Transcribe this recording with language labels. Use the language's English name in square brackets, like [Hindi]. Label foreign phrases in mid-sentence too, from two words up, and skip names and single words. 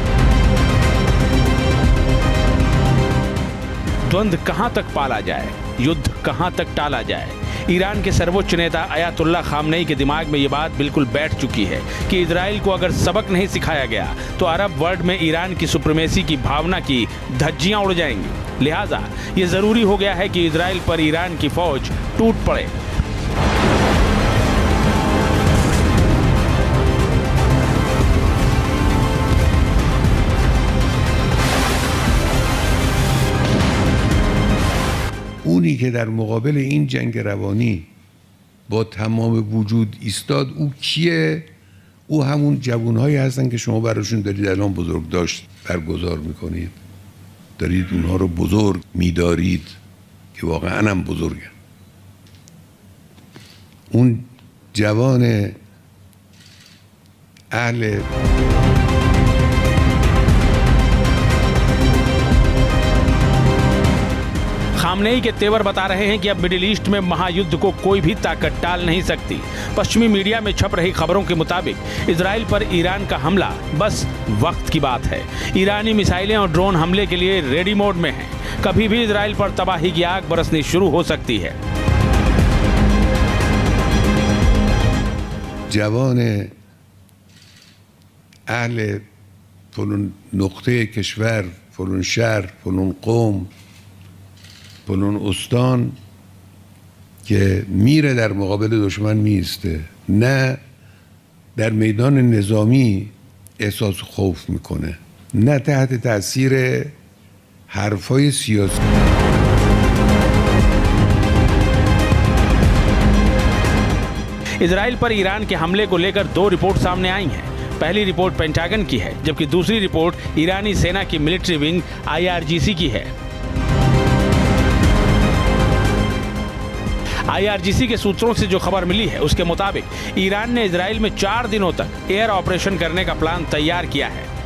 [Hindi] द्वंद्व कहां तक पाला जाए, युद्ध कहां तक टाला जाए, ईरान के सर्वोच्च नेता अयातुल्ला खामनेई के दिमाग में ये बात बिल्कुल बैठ चुकी है कि इजराइल को अगर सबक नहीं सिखाया गया तो [English] Arab world [Hindi] में ईरान की सुप्रीमेसी की भावना की धज्जियां उड़ जाएंगी। लिहाजा ये जरूरी हो गया है कि इजराइल पर ईरान की फौज टूट पड़े। [Persian] اونی که در مقابل این جنگ روانی با تمام وجود ایستاد، او کیه؟ او همون جوانهایی هستن که شما براشون دارید الان بزرگداشت برگزار میکنید، دارید اونها رو بزرگ میدارید که واقعا هم بزرگن. اون جوان اهل [Hindi] खामनेई के तेवर बता रहे हैं कि अब मिडिल ईस्ट में महायुद्ध को कोई भी ताकत टाल नहीं सकती। पश्चिमी मीडिया में छप रही खबरों के मुताबिक इजराइल पर ईरान का हमला बस वक्त की बात है। ईरानी मिसाइलें और ड्रोन हमले के लिए [English] ready mode [Hindi] में हैं। कभी भी इजराइल पर तबाही की आग बरसनी शुरू हो सकती है। [Persian] जवान اهل فلان نقطه کشور، فلان شهر، فلان قوم، فلان استان که میره در مقابل دشمن میسته، نه در میدان نظامی احساس خوف میکنه، نه تحت تاثیر حرفای سیاسی. [Hindi] इजराइल पर ईरान के हमले को लेकर 2 रिपोर्ट सामने आई हैं। पहली रिपोर्ट पेंटागन की है, जबकि दूसरी रिपोर्ट ईरानी सेना की [English] military wing [Hindi] IRGC की है। IRGC के सूत्रों से जो खबर मिली है उसके मुताबिक ईरान ने इजराइल में 4 दिनों तक [English] air operation [Hindi] करने का प्लान तैयार किया है।